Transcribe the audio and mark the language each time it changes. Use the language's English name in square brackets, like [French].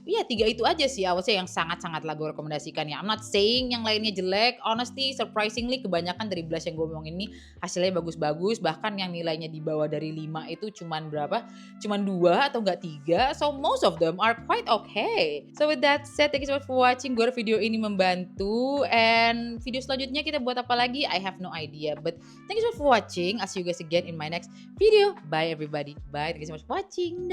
[Indonesian] Ya 3 itu aja sih awalnya yang sangat-sangatlah gue rekomendasikan ya. [English] I'm not saying [Indonesian] yang lainnya jelek. [English] Honestly, surprisingly [Indonesian] kebanyakan dari blush yang gue ngomongin ini hasilnya bagus-bagus. Bahkan yang nilainya di bawah dari 5 itu cuman berapa? Cuman 2 atau enggak 3. [English] So most of them are quite okay. So with that said, thank you so much for watching. [Indonesian] Gue video ini membantu. And video selanjutnya kita buat apa lagi? [English] I have no idea. But thank you so much for watching. I'll see you guys again in my next video. Bye everybody. Bye. Thank you so much for watching.